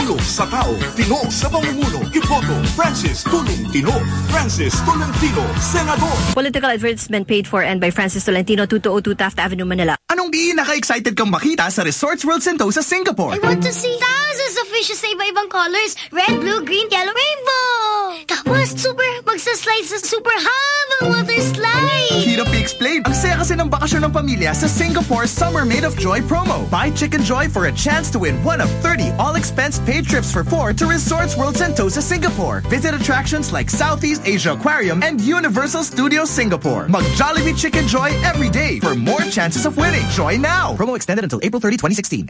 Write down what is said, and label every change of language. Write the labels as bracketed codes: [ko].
[tl] Tulo sa tao, Tino sa pamumuno. Ipoto, Francis Tolentino. Francis Tolentino, Senador. [en] Political advertisement paid for and by Francis Tolentino, 2202 Taft Avenue, Manila. [tl] Anong pinaka-excited kang makita sa Resorts World Sentosa, Singapore? [en] I want to see thousands of fish [tl] sa iba-ibang colors. [en] Red, blue, green, yellow, rainbow. [tl] Tapos, super, magsaslide sa super hub ang water slide. Hirap i-explain. Ang saya kasi ng bakasyon ng pamilya sa Singapore Summer Made of Joy promo. [en] Buy Chicken Joy for a chance to win one of 30 all-expense-paid trips for four to Resorts World Sentosa, Singapore. Visit attractions like Southeast Asia Aquarium and Universal Studios Singapore. [tl] Mag-Jollibee Chicken Joy every day for more chances of winning. [en] Joy now! Promo extended until April 30, 2016.